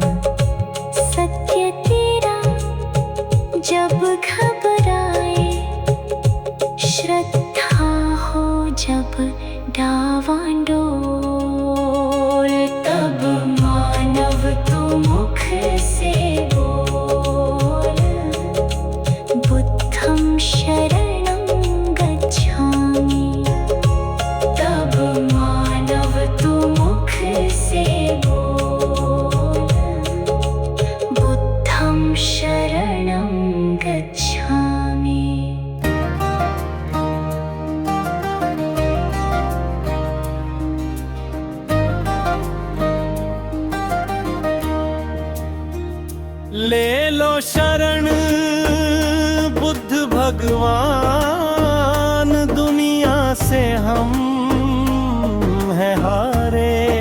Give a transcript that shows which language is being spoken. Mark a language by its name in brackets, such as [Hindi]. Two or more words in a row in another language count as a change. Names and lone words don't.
[Hindi] सत्य तेरा जब घबराए, श्रद्धा हो जब डावाडोल, तब मानव तू मुख से बोल, [Pali] बुद्धं शरणं गच्छामि। [Hindi] तब मानव तू मुख से बोल, [Pali] बुद्धं शरणं गच्छामि। [Hindi] ले लो शरण बुद्ध भगवान, दुनिया से हम हैं हारे।